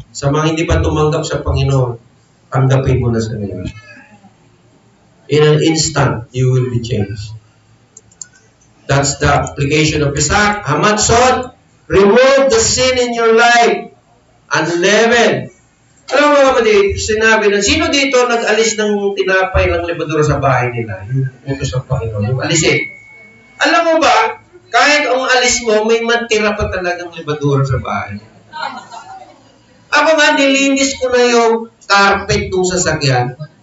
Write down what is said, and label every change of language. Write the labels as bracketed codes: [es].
[tl] Sa mga hindi pa tumanggap sa Panginoon, tanggapin mo na sa ngayon. [en] In an instant, you will be changed. That's the application of Pesach. Hamatzot, remove the sin in your life. Unleavened. [tl] Alam mo mga kapatid, sinabi na, sino dito nag-alis ng tinapay ng lebadura sa bahay nila? Yung utos ng Panginoon, yung alisin. Alam mo ba, kahit ang alis mo, may matira pa talagang lebadura sa bahay. Ako nga, nilinis ko na yung carpet ng sasakyan.